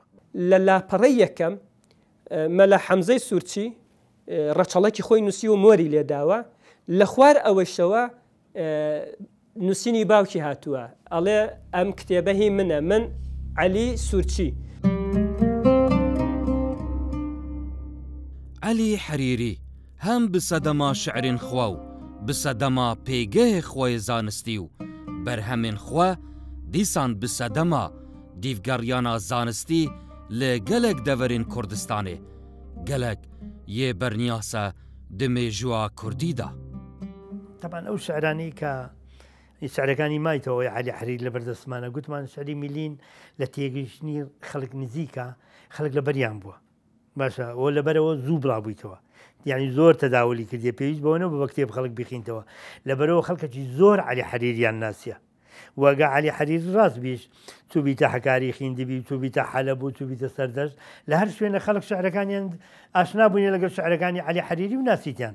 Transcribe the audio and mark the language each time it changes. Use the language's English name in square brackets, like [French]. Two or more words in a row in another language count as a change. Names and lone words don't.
[Central Kurdish] لە لاپەڕەی یەکەم مەلا حەمزەی سوورچی ڕەچەڵەکی خۆی نووسی و مۆری لێداوە لە خوار ئەوەشەوە نووسینی باوکی هاتووە ئەڵێ ئەم کتێبەهی منە من عەلی سوورچی. [Kurdish] Elî Herîrî hem bi sedema şeirên xwe û بسەدەما پێگەهێ خۆی زانستی و بەرهەمێن خوا دیسان بسەدەما دیڤگەڕیانە زانستی لە گەلێک دەڤەرین کوردستانێ گەلێک یێ بەرنیاسە دمێژووە کوردیدا. [Central Kurdish] طبعا ئەو شعرانی کە شعرەکانی مایتەوەی عەلی حەریری لە بەردەستمانە گوتمان شعری میلین لە تێگەیشتنی خەڵک نزیکە خەڵک لە بەریان بووە باشە ئەوە لەبەرەوە زوو بڵابوویتەوە یعنی زۆر تەداولی کردی پێویست بەوەنەوە بە کتێب خەڵک بخینتەوە لەبەرەوە خەڵکەکی زۆر عەلی حەریریان ناسیە وەگە عەلی حەریری ڕاست بیش تو بیتە حەکاری خوێندبی تو بیتە حەلەب تو بیتە سەردەشت لە هەر شوێنە خەڵک شعرەکانیان ئاشنا بوونی لەگەڵ شعرەکانی عەلی حەریری و ناسیتیان